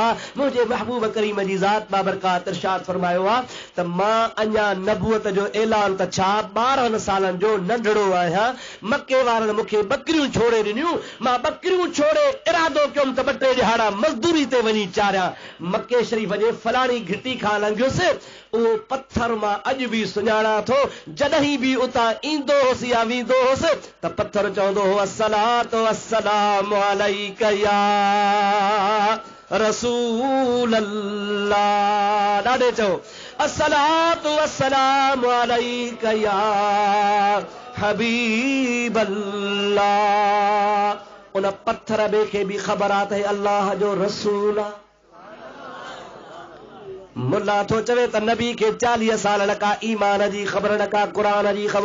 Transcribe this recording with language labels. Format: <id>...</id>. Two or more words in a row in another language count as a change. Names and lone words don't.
<sd>मुंहिंजे महबूब करीम जी ज़ात बाबरकात इरशाद फरमायो आहे त मां अञा नबूअत जो ऐलान त छा 12 सालनि जो नंढड़ो आहियां, मके वारनि मूंखे बकरियूं छोड़े ॾिनियूं, मां बकरियूं छोड़े इरादो कयुमि त 2-3 ॾिहाड़ा मज़दूरी ते वञी चाढ़ियां। मके शरीफ़ जे फलाणी घिटी खां लंघियुसि, उहो पत्थर मां अॼु बि सुञाणा थो, जॾहिं बि उतां ईंदो होसि या वेंदो होसि त पत्थर चवंदो हो</sd> <ar>الصلاة والسلام عليك يا رسول الله.</ar> <sd>ॾाढे चओ</sd> <ar>الصلاة والسلام عليك يا حبيب الله.</ar> <sd>उन पत्थर ॿिए खे बि ख़बर आहे त अल्लाह जो रसूल आहे। मुल्ला थो चवे त नबी खे 40 साल न का ईमान जी ख़बर, न का क़ुरान जी ख़बर।</sd>